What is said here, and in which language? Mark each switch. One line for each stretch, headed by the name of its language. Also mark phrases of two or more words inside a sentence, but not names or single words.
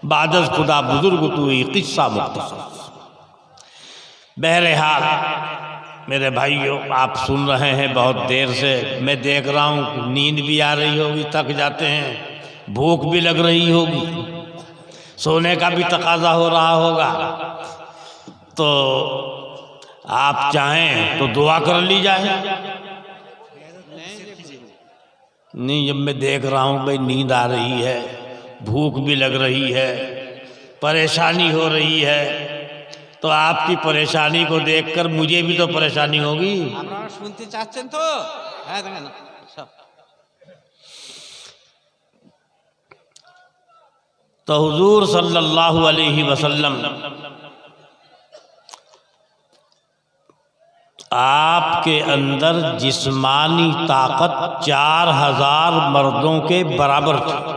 Persian: بعد از خدا بزرگ توئی قصہ مختصر۔
Urdu: بہرحال میرے بھائیوں، آپ سن رہے ہیں بہت دیر سے، میں دیکھ رہا ہوں نیند بھی آ رہی ہوگی، تھک جاتے ہیں، بھوک بھی لگ رہی ہوگی، سونے کا بھی تقاضا ہو رہا ہوگا، تو آپ چاہیں تو دعا کر لی جائے۔ نہیں، جب میں دیکھ رہا ہوں بھئی نیند آ رہی ہے، بھوک بھی لگ رہی ہے، پریشانی ہو رہی ہے، تو آپ کی پریشانی کو دیکھ کر مجھے بھی تو پریشانی ہوگی۔
Bangla: শুনতে চাচ্ছেন তো? হ্যাঁ দেখেন সব।
Urdu: تو حضور
Arabic: صلی اللہ علیہ وسلم
Urdu: آپ کے اندر جسمانی طاقت 4000 مردوں کے برابر تھی۔